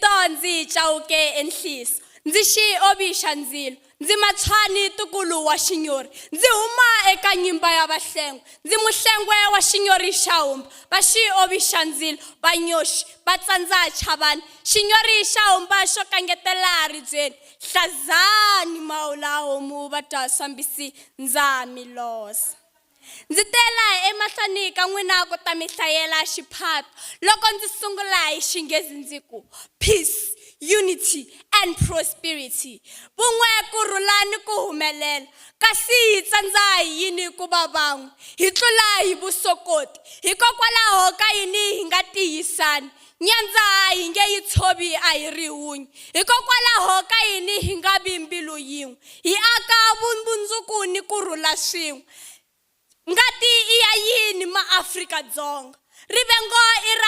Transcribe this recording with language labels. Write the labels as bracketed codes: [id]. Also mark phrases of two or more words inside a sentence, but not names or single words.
[ts] ndzi chawuke enhliso ndzi xi obisha ndzilo ndzi matshwani tukulu wa xinyori ndzi huma eka nyimba ya vahlengwe ndzi muhlengwe wa xinyori xa humba va xi obisha ndzilo vanyoxi va tsandza chavani xinyori xa humba xo kangetela ribyeni hlazani mawula homu va twa swambisi ndza milosa ndzi tela emahlweni ka n'wina ku ta mi hlayela xiphato loko ndzi sungula hi xinghezi ndzi ku [en] peace unity and prosperity [ts] vun'we kurhula ni ku humelela kasi hi tsandza hi yini ku va van'we hi tlula hi vusokoti hikokwalaho ka yini hi nga tiyisani nyandza hi nge yi tshovi a hi ri hunyi hikokwalaho ka yini hi nga vi mbilu yin'we hi aka vumundzuku ni kurhula swin'we ngati i ya yini maAfrika-Dzonga rivengo i ra